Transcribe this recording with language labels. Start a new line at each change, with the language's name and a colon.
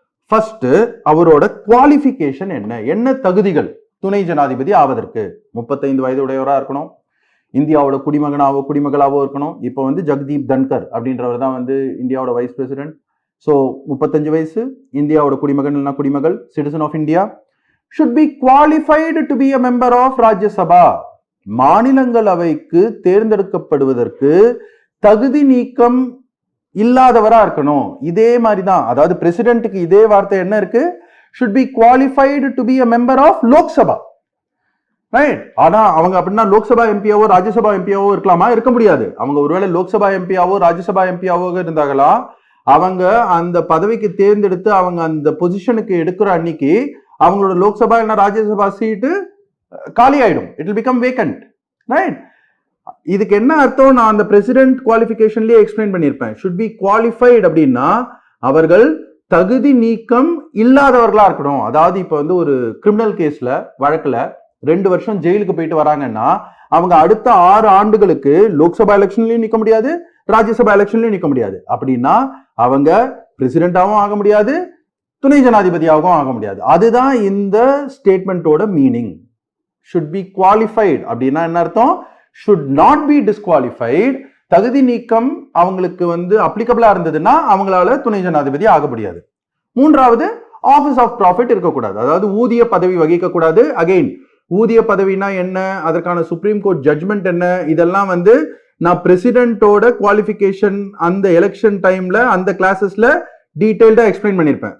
Tamil: First, அவரோட qualification என்ன தகுதிகள் துணை ஜனாதிபதி ஆவதற்கு? 35 வயது உடையவரா இருக்கணும், இந்தியாவோட குடிமகளாவோ இருக்கணும். இப்போ ஜக்தீப் தன்கர் அப்படின்றவர் தான் இந்தியாவோட வைஸ் பிரசிடென்ட். ஸோ 35 வயசு, இந்தியாவோட குடிமகள்,
English: Citizen of India. should be qualified to be a member of Rajya Sabha.
Tamil: மாநிலங்களவைக்கு தேர்ந்தெடுக்கப்படுவதற்கு தகுதி நீக்கம் இல்லாதவரா இருக்கணும். இதே மாதிரி தான், அதாவது பிரசிடென்ட்டுக்கு இதே வார்த்தை என்ன இருக்கு?
English: should be qualified to be a member of Lok Sabha, right?
Tamil: ஆனா அவங்க அப்படின்னா லோக்சபா எம்பியாவோ ராஜ்யசபா எம்பியாவோ இருக்கலாமா? இருக்க முடியாது. அவங்க ஒருவேளை லோக்சபா எம்பியாவோ ராஜ்யசபா எம்பியாவோ இருந்தாங்களா, அவங்க அந்த பதவிக்கு தேர்ந்தெடுத்து அவங்க அந்த பொசிஷனுக்கு எடுக்கிற அன்னைக்கு அவங்களோட லோக்சபா இல்ல ராஜ்யசபா சீட்டு காலி ஆயிடும்.
English: It will become vacant, right?
Tamil: இதுக்கு என்ன அர்த்தம்? நான் அந்த பிரசிடென்ட் குவாலிஃபிகேஷன்லயே எக்ஸ்பிளைன் பண்ணியிருப்பேன்.
English: should be qualified
Tamil: அப்படின்னா அவர்கள் தகுதி நீக்கம் இல்லாதவர்களா இருக்கணும். அதாவது இப்போ ஒரு கிரிமினல் கேஸ்ல, வழக்குல 2 வருஷம் ஜெயிலுக்கு போயிட்டு வராங்கன்னா அவங்க அடுத்த 6 ஆண்டுகளுக்கு லோக்சபா எலெக்ஷன்லயும் நிக்க முடியாது, ராஜ்யசபா எலெக்ஷன்லயும் நிக்க முடியாது. அப்படின்னா அவங்க பிரசிடென்டாவும் ஆக முடியாது, துணை ஜனாதிபதியாகவும் ஆக முடியாது. அதுதான் இந்த ஸ்டேட்மெண்டோட மீனிங்.
English: should be qualified
Tamil: அப்படின்னா என்ன அர்த்தம்?
English: should not be disqualified.
Tamil: தகுதி நீக்கம் அவங்களுக்கு அப்ளிகபிளா இருந்ததுன்னா அவங்களால துணை ஜனாதிபதி ஆக முடியாது. 3வது, ஆபீஸ் ஆஃப் ப்ராஃபிட் இருக்கக்கூடாது, அதாவது ஊதிய பதவி வகிக்க கூடாது. அகைன், ஊதிய பதவினா என்ன, அதற்கான சுப்ரீம் கோர்ட் ஜட்ஜ்மெண்ட் என்ன, இதெல்லாம் நான் பிரசிடென்ட்டோட குவாலிஃபிகேஷன் அந்த எலெக்ஷன் டைம்ல அந்த கிளாஸஸ்ல டீடைல்டா எக்ஸ்பிளைன் பண்ணிருப்பேன்.